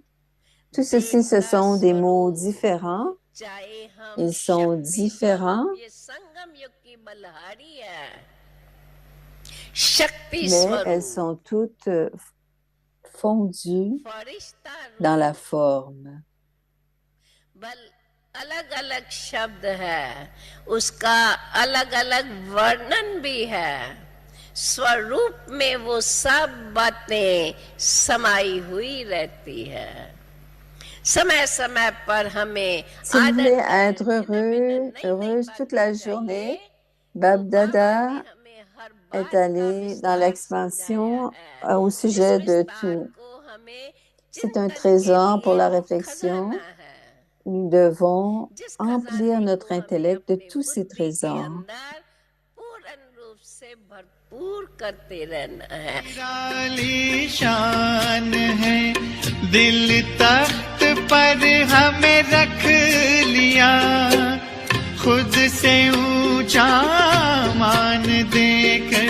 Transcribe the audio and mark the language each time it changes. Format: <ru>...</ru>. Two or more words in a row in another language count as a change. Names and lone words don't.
<fr>Tout ceci, ce sont des mots différents. Ils sont différents, mais elles sont toutes fondues dans la forme.</fr> <hi>अलग-अलग शब्द है, उसका अलग-अलग वर्णन भी है। स्वरूप में वो सब बातें समाई हुई रहती है। समय-समय पर हमें</hi> <fr>Si vous voulez être heureuse toute la journée, Bab Dada est allé dans l'expansion au sujet de tout. C'est un trésor pour la réflexion. Nous devons emplir notre intellect de tous ces trésors.</fr> <hi>दिल तख्त पर हमें रख लिया खुद से ऊंचा मान देकर</hi>